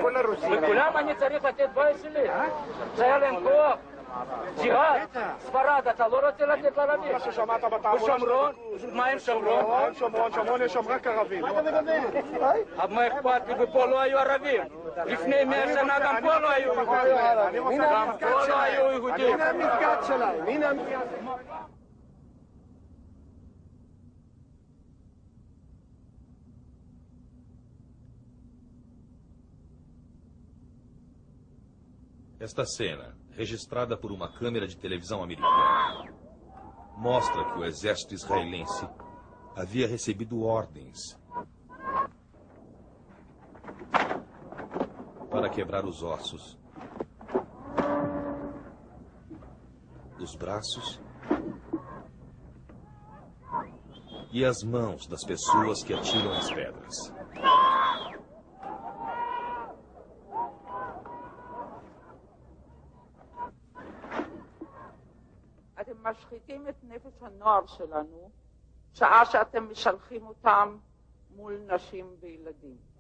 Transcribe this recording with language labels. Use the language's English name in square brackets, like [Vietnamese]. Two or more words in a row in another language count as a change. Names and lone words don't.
[Hebrew] וכולם אני צריך לתת בית שלי. שהיה להם כוח, ג'יהאד, ספרד, אתה לא רוצה לתת לערבים? מה ששמעת בתעמולה ושומרון? מה עם שומרון? שומרון יש שם רק ערבים. מה אכפת לי? ופה לא היו ערבים. לפני 100 שנה גם פה לא היו יהודים. גם פה לא היו יהודים. הנה המסגד שלהם. הנה המסגד. [Portuguese] Esta cena, registrada por uma câmera de televisão americana, mostra que o exército israelense havia recebido ordens para quebrar os ossos, os braços e as mãos das pessoas que atiram as pedras. [Hebrew] אתם משחיתים את נפש הנוער שלנו, שעה שאתם משלחים אותם מול נשים וילדים.